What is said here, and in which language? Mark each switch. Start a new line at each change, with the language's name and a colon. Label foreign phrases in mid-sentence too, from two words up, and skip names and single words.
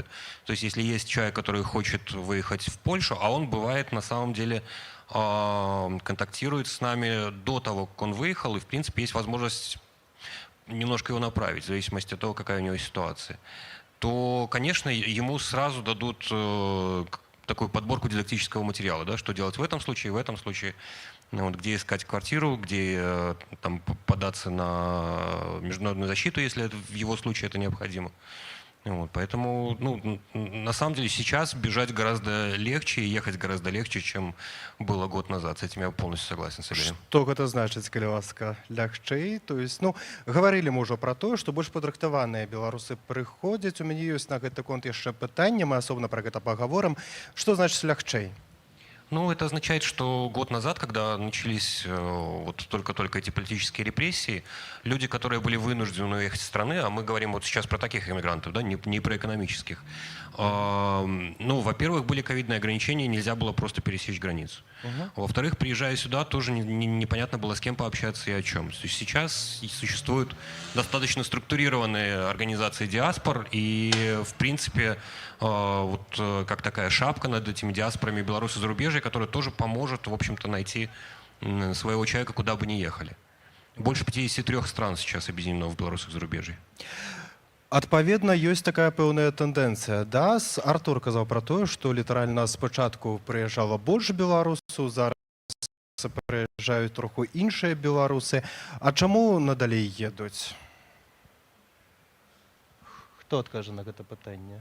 Russian: То есть если есть человек, который хочет выехать в Польшу, а он бывает на самом деле контактирует с нами до того, как он выехал, и в принципе есть возможность немножко его направить, в зависимости от того, какая у него ситуация, то, конечно, ему сразу дадут такую подборку дидактического материала, да, что делать в этом случае, ну, вот, где искать квартиру, где там, податься на международную защиту, если это, в его случае это необходимо. Вот, поэтому, ну, на самом деле, сейчас бежать гораздо легче и ехать гораздо легче, чем было год назад. С этим я полностью согласен с Игорем.
Belarusian: Што гэта значыць, калі ласка, лягчэй?
Russian: То есть, ну,
Belarusian: гаварылі мы ўжо пра тое, што больш падрыхтаваныя беларусы прыходзяць. У мяне ёсць на гэты конт яшчэ пытанне, мы асобна пра гэта пагаворым. Што значыць лягчэй?
Russian: Ну, это означает, что год назад, когда начались вот только-только эти политические репрессии, люди, которые были вынуждены уехать из страны, а мы говорим вот сейчас про таких иммигрантов, да, не про экономических, ну, во-первых, были ковидные ограничения, нельзя было просто пересечь границу. Во-вторых, приезжая сюда, тоже непонятно было, с кем пообщаться и о чем. То есть сейчас существуют достаточно структурированные организации диаспор, и, в принципе, вот как такая шапка над этими диаспорами белорусы зарубежья, которая тоже поможет, в общем-то, найти своего человека, куда бы ни ехали. Больше 53 стран сейчас объединено в белорусах зарубежье.
Belarusian: Адпаведна, ёсць такая пэўная тэндэнцыя. Да? Артур казаў пра тое, што літаральна спачатку прыязджала больш беларусаў, зараз прыязджаюць троху іншыя беларусы. А чаму надалей едуць? Хто адкажа на гэта пытанне?